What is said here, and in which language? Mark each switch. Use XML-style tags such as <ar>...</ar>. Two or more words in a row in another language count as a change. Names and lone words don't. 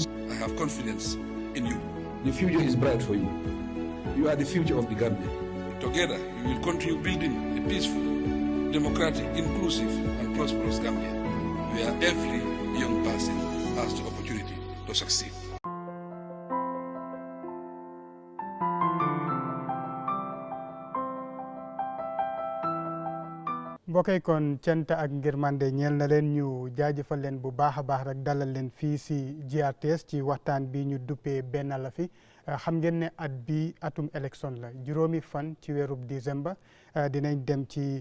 <en>I have confidence in you. The future is bright for you. You are the future of the Gambia. Together, we will continue building a peaceful, democratic, inclusive, and prosperous Gambia, where every young person has the opportunity to succeed.</en> <wo>bokkay kon cant ak ngirmande ñeel na leen ñu jaajëfal leen bu baax a baax rek dalal leen fii si GRTS ci waxtaan bi ñu duppee benn la fi xam ngeen ne at bi atum élection la juróomi fan ci weerub décembre dinañ dem ci</wo>